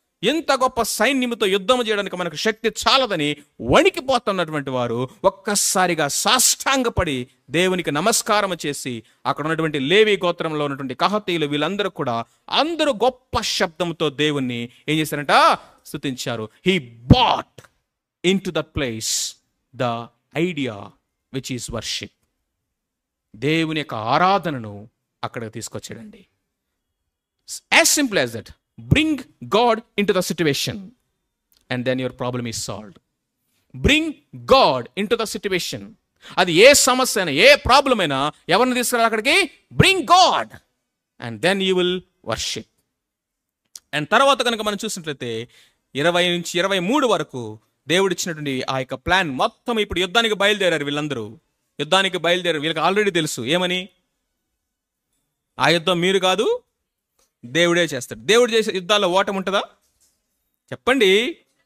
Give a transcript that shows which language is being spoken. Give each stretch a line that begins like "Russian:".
Telugu: ఇంత గొప్ప సైన్యముతో యుద్ధం చేయడానికి మనకు శక్తి చాలదని వణికిపోతున్నటువంటి వారు ఒక్కసారిగా సాష్టాంగపడి దేవునికి నమస్కారం చేసి, అక్కడ ఉన్నటువంటి లేవి గోత్రంలో ఉన్నటువంటి కహాతీయులు వీళ్ళందరూ కూడా అందరూ గొప్ప శబ్దంతో దేవుణ్ణి ఏం చేశారంట? స్తుతించారు.
English: He brought into that place the idea which is worship.
Telugu: దేవుని యొక్క ఆరాధనను అక్కడికి తీసుకొచ్చాడండి.
English: As simple as that. Bring God into the situation and then your problem is solved. Bring God into the situation.
Telugu: అది ఏ సమస్య అయినా, ఏ problem అయినా ఎవరిని తీసుకురావాలి అక్కడికి?
English: Bring God and then you will worship.
Telugu: And తర్వాత కనుక మనం చూసినట్లయితే 20 నుంచి 23 వరకు దేవుడిచ్చినటువంటి ఆ యొక్క ప్లాన్ మొత్తం. ఇప్పుడు యుద్ధానికి బయలుదేరారు వీళ్ళందరూ. యుద్ధానికి బయలుదేరారు. వీళ్ళకి ఆల్రెడీ తెలుసు ఏమని? ఆ యుద్ధం మీరు కాదు, దేవుడే చేస్తాడు. దేవుడు చేసే యుద్ధాల్లో ఓటమి ఉంటుందా? చెప్పండి.